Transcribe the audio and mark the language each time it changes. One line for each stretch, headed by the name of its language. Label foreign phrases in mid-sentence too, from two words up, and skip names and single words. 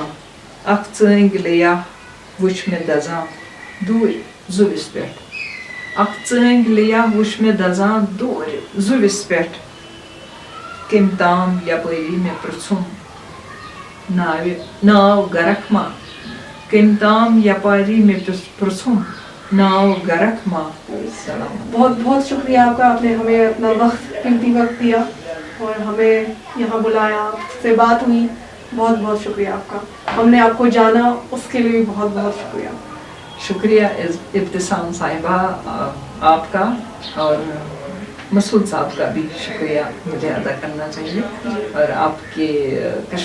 Kashmiri: اکھ ژٲنٛگۍ لیا وٕچھ مےٚ دزان دوٗرِ زُوِس پٮ۪ٹھ، اکھ ژٲنٛگۍ لیا وٕچھ مےٚ دزان دوٗرِ زُوِس پٮ۪ٹھ. کٔمۍ تام یپٲری مےٚ پرژھُم ناو گرکھ ما، کٔمۍ تام یپاری مےٚ پرژھُم नाव गरक मा सलाम।
Hindi: बहुत बहुत शुक्रिया आपका, आपने हमें अपना कीमती वक्त दिया और हमें यहाँ बुलाया, आपसे बात हुई, बहुत बहुत शुक्रिया आपका। हमने आपको जाना, उसके लिए भी बहुत बहुत शुक्रिया। शुक्रिया इब्तिसाम साहिबा आपका, और मसूद साहब का भी शुक्रिया मुझे अदा करना चाहिए, और आपके कश्मीर लाइफ